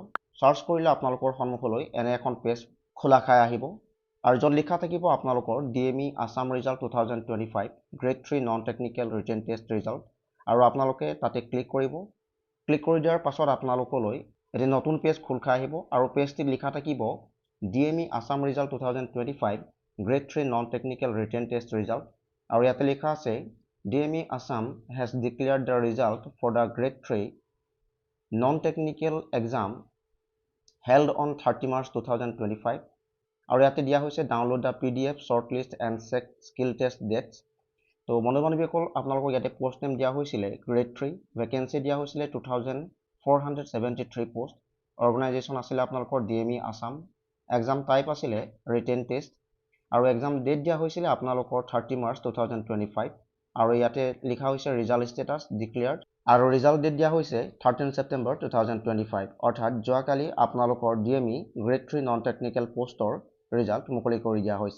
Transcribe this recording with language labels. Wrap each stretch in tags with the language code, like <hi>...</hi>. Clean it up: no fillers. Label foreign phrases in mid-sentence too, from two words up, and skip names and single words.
<as>চাৰ্চ কৰিলে আপোনালোকৰ সন্মুখলৈ এনে এখন পেজ খোলা খাই আহিব আৰু য'ত লিখা থাকিব আপোনালোকৰ</as> <en>DME Assam result 2025 grade 3 non technical written test result,</en> <as>আৰু আপোনালোকে তাতে ক্লিক কৰিব। ক্লিক কৰি দিয়াৰ পাছত আপোনালোকলৈ এটি নতুন পেজ খোল খাই আহিব আৰু পেজটিত লিখা থাকিব</as> <en>DME Assam result 2025 grade 3 non technical written test result,</en> <as>আৰু ইয়াতে লিখা আছে</as> <en>DME Assam has declared the result for the grade 3 non-technical exam held on 30 March 2025,</en> <as>আৰু ইয়াতে দিয়া হৈছে</as> <en>Download the PDF shortlist and check skill test dates.</en> <as>তো বন্ধু-বান্ধৱীসকল, আপোনালোকক ইয়াতে</as> <en>post name</en> <as>দিয়া হৈছিলে গ্ৰেড 3, ভেকেঞ্চি দিয়া হৈছিলে 2473 পোষ্ট, অৰ্গেনাইজেশ্যন আছিলে আপোনালোকৰ DME আছাম,</as> <en>exam type</en> <as>আছিলে</as> <en>written test,</en> <as>আৰু</as> <en>exam date</en> <as>দিয়া হৈছিলে আপোনালোকৰ 30 মাৰ্চ 2025, আৰু ইয়াতে লিখা হৈছে</as> <en>result status declared,</en> <as>আৰু</as> <en>result date</en> <as>দিয়া হৈছে 13 ছেপ্টেম্বৰ 2025, অৰ্থাৎ যোৱাকালি আপোনালোকৰ DME</as> <en>grade 3 non technical</en> <as>পোষ্টৰ ৰিজাল্ট মুকলি কৰি দিয়া হৈছে।</as>